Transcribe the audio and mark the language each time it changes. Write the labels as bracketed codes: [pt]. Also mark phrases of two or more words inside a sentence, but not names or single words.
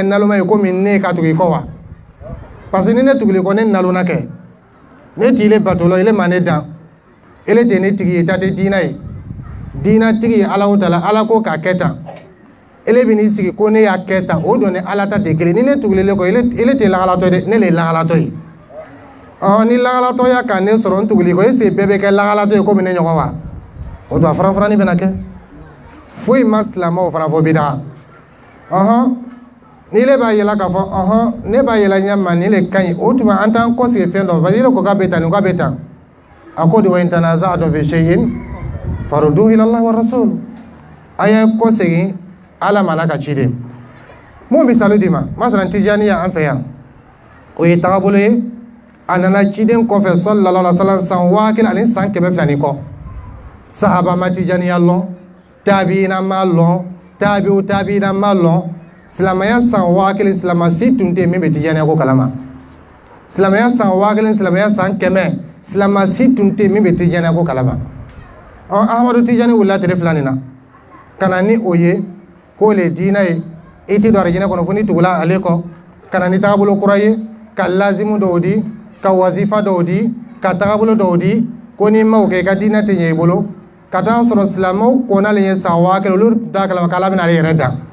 [bm] naloma ye komi ne ka tugu i kɔ wa [fr] parce que [bm] ni ne tuguli kɔ ne nalona kɛ ne ti ile bato la ile ma ne dan ele tɛ ne tigi ye ta tɛ diina ye diina tigi ye Alahu Taala ala ko k'a kɛ tan ele bɛ n'i sigi ko ne y'a kɛ tan o don ni ala ta tɛ kelen ni ne tugulilen kɔ ele tɛ lahalatɔ ye dɛ ne le ye lahalatɔ ye ni lahalatɔya ka ne sɔrɔ n tuguli kɔ [fr] est ce que [bm] bɛɛ bɛ kɛ lahalatɔ ye komi ne ɲɔgɔn wa o don a farafarani bɛna kɛ foyi ma silamɛw fana fɔ bida ni le b'a yɛlɛ k'a fɔ ne b'a yɛlɛ ɲɛ ma ni le ka ɲi o tuma an t'an kɔsigi fɛn dɔ [fr] parce que [bm] ile ko k'a bɛ tan nin k'a bɛ tan a ko de wa [ar] إن تنازعتم في شيء فردوه إلى الله ورسول [bm] a ye kɔsigi ala ma n'a ka ciden mun misali di ma masalan tijaniya an fɛ yan o ye tagabolo ye a nana ciden kɔfɛ [ar] صلى الله عليه وسلم [bm] san 1000 ani san 200 kɔ sahaba ma tijaniya lɔn tabiina ma lɔn tabiina ma lɔn silamɛya san 1000 silamɛ si tun tɛ min bɛ tijaniya ko kalama silamɛya san 1000 silamɛya san 100 silamɛ si tun tɛ min bɛ tijaniya ko kalama Ahmadu Tijani wulila tile 2 nin na ka na ni o ye ko le diina ye i tɛ don arijinɛ kɔnɔ fo ni tugula ale kɔ ka na ni tagabolo kura ye ka lazimu dɔw di ka wazifa dɔw di ka tagabolo dɔw di ko ni ma o kɛ i ka diina tɛ ɲɛ i bolo ka taa sɔrɔ silamɛw kɔnalen ye san 1000 olu t'a kalama k'ala bɛna ale yɛrɛ dan